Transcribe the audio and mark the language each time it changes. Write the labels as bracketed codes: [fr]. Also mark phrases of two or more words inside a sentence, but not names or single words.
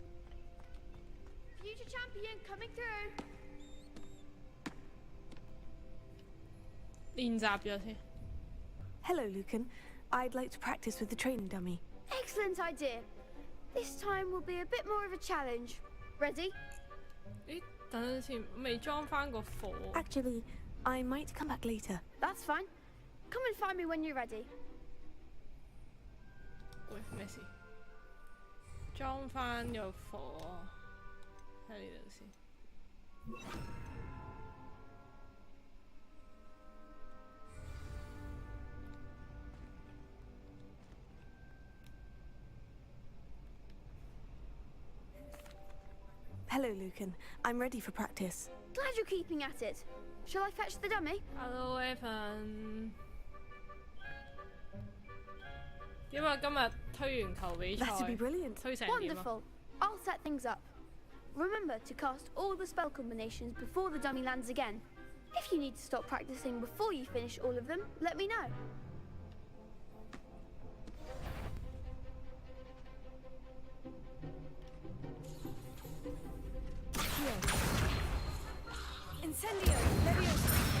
[en] Future champion coming through. [yue] 練習咗先。 [en] Hello, Lucan. I'd like to practice with the training dummy. Excellent idea. This time will be a bit more of a challenge. Ready? [yue] 咦，等陣先，未裝翻個火。 [en] Actually, I might come back later. That's fine. Come and find me when you're ready. [yue] 喂，咩事？裝翻個火喺呢度先。 [en] Hello, Lucan. I'm ready for practice. Glad you're keeping at it. Shall I fetch the dummy? Hello, Evan. [yue] 因為今日推完球比賽， [en] That'd be brilliant. [yue] 推成點啊？ [en] Wonderful. I'll set things up. Remember to cast all the spell combinations before the dummy lands again. If you need to stop practicing before you finish all of them, let me know. Incendio! Leviosa!